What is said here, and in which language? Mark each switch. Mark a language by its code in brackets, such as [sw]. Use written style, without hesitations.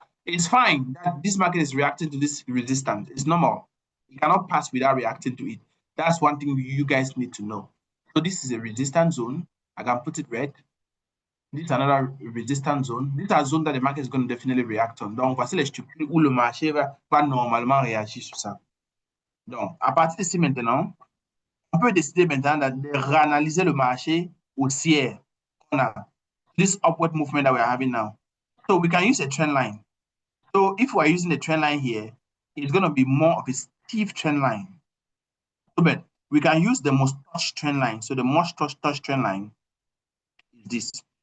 [en] It's fine that this market is reacting to this resistance. It's normal. It cannot pass without reacting to it. That's one thing you guys need to know. So this is a resistance zone. I can put it red. This is another resistance zone. These are zones that the market is going to definitely react on. [fr] Donc, voici les structures où le marché va normalement réagir sur ça. Donc, à partir d'ici maintenant, on peut décider maintenant de réanalyser le marché haussier qu'on a. [en] This upward movement that we are having now. So we can use a trend line. So if we are using a trend line here, it's going to be more of a stiff trend line. So, but we can use the most touch trend line. So the most touch trend line is this.